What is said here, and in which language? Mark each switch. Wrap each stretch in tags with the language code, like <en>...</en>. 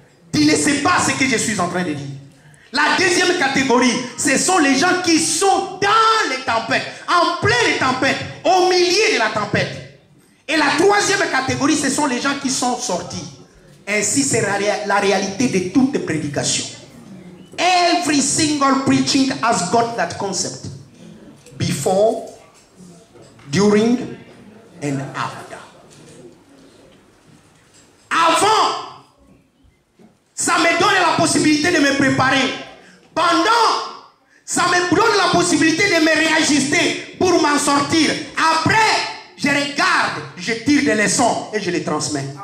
<fr>Tu ne sais pas ce que je suis en train de dire. La deuxième catégorie, ce sont les gens qui sont dans les tempêtes, en pleine tempête, au milieu de la tempête. Et la troisième catégorie, ce sont les gens qui sont sortis. Ainsi, c'est la réalité de toute prédication.</fr> <en>Every single preaching has got that concept. Before, during, and after.</en> <fr>Avant, ça me donne la possibilité de me préparer. Pendant, ça me donne la possibilité de me réajuster pour m'en sortir. Après, je regarde, je tire des leçons et je les transmets.</fr>